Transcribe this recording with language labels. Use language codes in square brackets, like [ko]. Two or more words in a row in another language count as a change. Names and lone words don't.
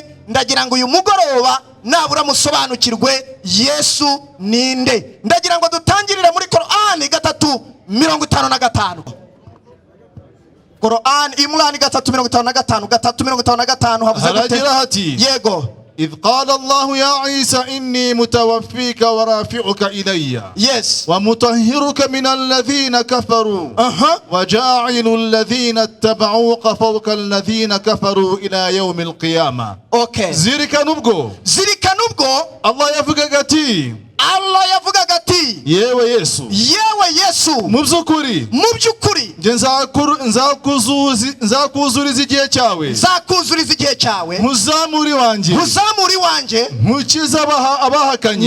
[rw] Ndagira ngo uyu mugoroba nabura musobanukirwe Yesu ninde. Ndagira ngo dutangirire muri Qur'an 3:55. Qur'an Imran 3:55 3:55 haragira hati yego [ar] إذ قال الله يا عيسى إني متوفيك ورافعك إلي [en] yes [ar] ومطهرك من الذين كفروا وجاعل الذين اتبعوك فوق الذين كفروا إلى يوم القيامة. [en] okay [rw] zirika nubwo Allah yavugaga ati yewe Yesu mu by'ukuri nge nzakuzuriza igihe cyawe muzamuri wanjye nkukize abahakanye